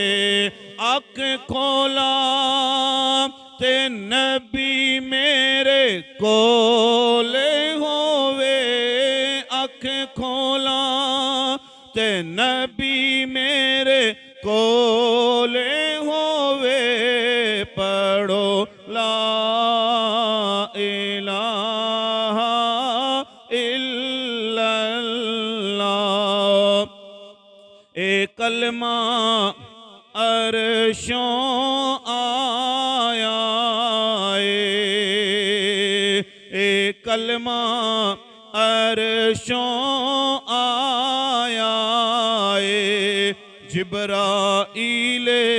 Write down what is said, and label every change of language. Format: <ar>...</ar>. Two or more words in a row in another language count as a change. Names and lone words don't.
<pa>اکھ کھولاں تے نبی میرے کولے ہووے، اکھ کھولاں تے نبی میرے کولے ہووے، پڑھو</pa> <ar>لا إله إلا الله.</ar> <pa>اے کلمہ عرشوں آیا اے کلمہ عرشوں آیا جبرائیل</pa>